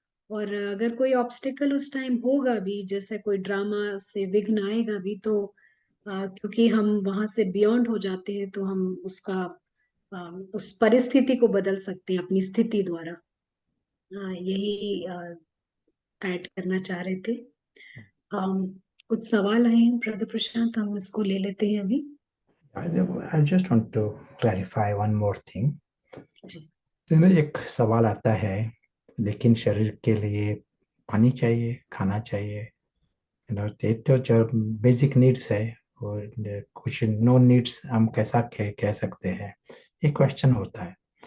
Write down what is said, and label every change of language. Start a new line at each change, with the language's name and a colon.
Hindi: और अगर कोई ऑब्स्टिकल उस टाइम होगा भी, जैसे कोई ड्रामा से विघ्न आएगा भी, तो क्योंकि हम वहां से बियॉन्ड हो जाते हैं, तो हम उसका उस परिस्थिति को बदल सकते हैं अपनी स्थिति द्वारा। यही ऐड करना चाह रहे थे। कुछ सवाल है ब्रदर प्रशांत, हम इसको ले लेते हैं अभी।
English: I just want to clarify one more thing.
Hindi: जी तो एक सवाल आता है, लेकिन शरीर के लिए पानी चाहिए, खाना चाहिए, ये तो जो बेसिक नीड्स है, और कुछ नो नीड्स हम कैसा कह सकते हैं, ये क्वेश्चन होता है।